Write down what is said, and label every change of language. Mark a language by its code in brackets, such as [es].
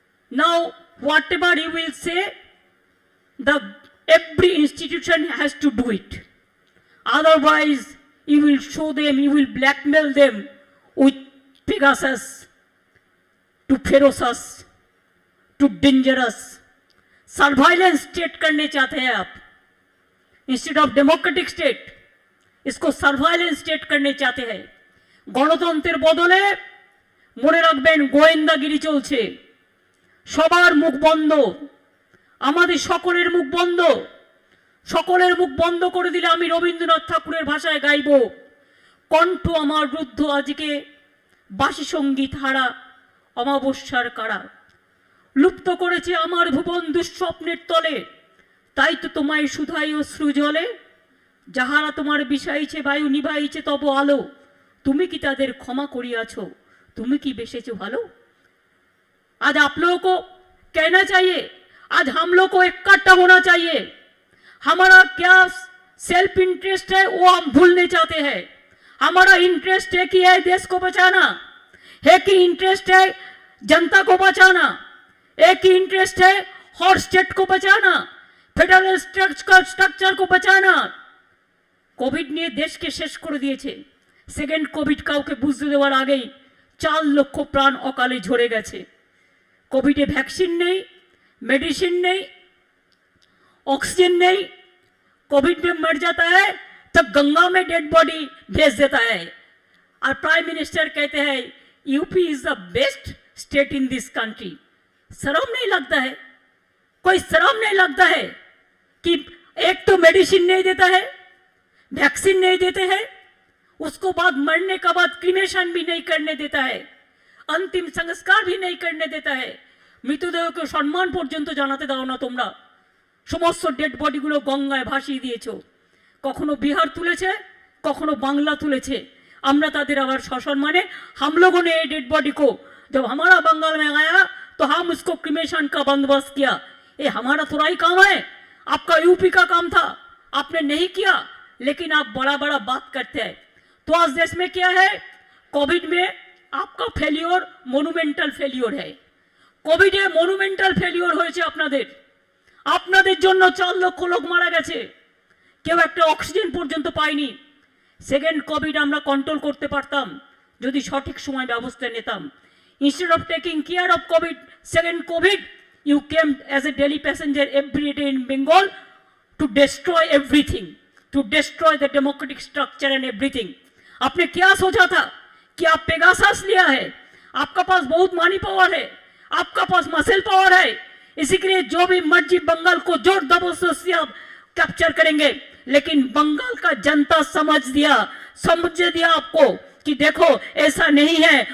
[en] Now, whatever you will say, every institution has to do it. Otherwise, you will show them, you will blackmail them with Pegasus, to ferocious, to dangerous. [hi] Surveillance state करने चाहते हैं आप, [en] instead of democratic state, [hi] इसको surveillance state करने चाहते हैं। [bn] গণতন্ত্রের বদলে মনে রাখবেন গোয়েন্দাগিরি চলছে। সবার মুখ বন্ধ, আমাদের সকলের মুখ বন্ধ। সকলের মুখ বন্ধ করে দিলে আমি রবীন্দ্রনাথ ঠাকুরের ভাষায় গাইব, কণ্ঠ আমার রুদ্ধ আজকে বাসি সঙ্গীত হারা অমাবস্যার কারা। লুপ্ত করেছে আমার ভুবন দুঃস্বপ্নের তলে, তাই তো তোমায় শুধাই অশ্রু জলে। যাহারা তোমার বিষাইছে বায়ু নিভাইছে তব আলো, তুমি কি তাদের ক্ষমা করিয়াছ, তুমি কি বেসেছো ভালো। [hi] आज आप लोगों को कहना चाहिए, आज हम लोग को इकट्ठा होना चाहिए। हमारा क्या सेल्फ इंटरेस्ट है वो हम भूलने चाहते हैं। हमारा इंटरेस्ट है कि है देश को बचाना, है कि इंटरेस्ट है जनता को बचाना, एक ही इंटरेस्ट है हर स्टेट को बचाना, फेडरल स्ट्रक्चर को बचाना। [bn] कोविड নিয়ে দেশকে শেষ করে দিয়েছে। সেকেন্ড কোভিড কাউকে বুঝতে দেওয়ার আগেই 4 লক্ষ প্রাণ অকালে ঝরে গেছে। কোভিডে ভ্যাকসিন নেই, [hi] मेडिसिन नहीं, ऑक्सीजन नहीं, कोविड में मर जाता है तो गंगा में डेड बॉडी भेज देता है। [en] और prime minister [hi] कहते हैं [en] UP is the best state in this country. [hi] शर्म नहीं लगता है, कोई शर्म नहीं लगता है कि एक तो मेडिसिन नहीं देता है, वैक्सीन नहीं देते हैं, उसको बाद मरने के बाद क्रीमेशन भी नहीं करने देता है, अंतिम संस्कार भी नहीं करने देता है, [bn] মৃতদেহকে সম্মান পর্যন্ত জানাতে দাও না তোমরা। সমস্ত ডেড বডিগুলো গঙ্গায় ভাসিয়ে দিয়েছো। কখনো বিহার তুলেছে, কখনো বাংলা তুলেছে। আমরা তাদের আবার সসম্মানে [hi] हम लोगों ने डेड बॉडी को जब हमारा बंगाल में आया तो हम उसको क्रिमेशन का बंदोबस्त किया। ये हमारा थोड़ा ही काम है, आपका यूपी का काम था, आपने नहीं किया, लेकिन आप बड़ा बड़ा बात करते हैं। तो आज देश में क्या है, कोविड में आपका फेलियर मोनुमेंटल फेलियर है। [bn] কোভিডে মনুমেন্টাল ফেলিওর হয়েছে আপনাদের। আপনাদের জন্য 4 লক্ষ লোক মারা গেছে, কেউ একটা অক্সিজেন পর্যন্ত পায়নি। সেকেন্ড কোভিড আমরা কন্ট্রোল করতে পারতাম যদি সঠিক সময় ব্যবস্থা নিতাম। [en] Instead of taking care of Covid, second Covid you came as a daily passenger every day in Bengal to destroy everything, to destroy the democratic structure and everything. [hi] आपने क्या सोचा था कि आप पेगासस लिया है, आपका पास बहुत मनी पावर है, आपका पास मसल पावर है, इसी के लिए जो भी मर्जी बंगाल को जोर जबरदस्ती से आप कैप्चर करेंगे। लेकिन बंगाल का जनता समझ दिया आपको कि देखो ऐसा नहीं है।